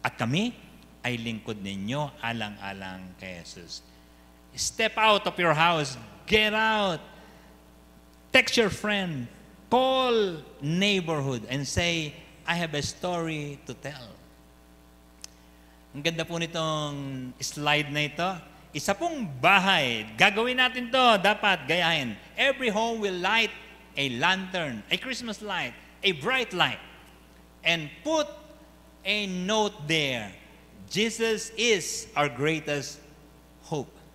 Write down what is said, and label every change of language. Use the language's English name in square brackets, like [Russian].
[Filipino] At kami ay lingkod ninyo alang-alang kay Jesus. [English] Step out of your house. Get out. Text your friend. Call neighborhood and say, I have a story to tell. [Filipino] Ang ganda po nitong slide na ito. Isa pong bahay, gagawin natin to, dapat gayahin. [English] Every home will light a lantern, a Christmas light, a bright light, and put a note there. Jesus is our greatest hope.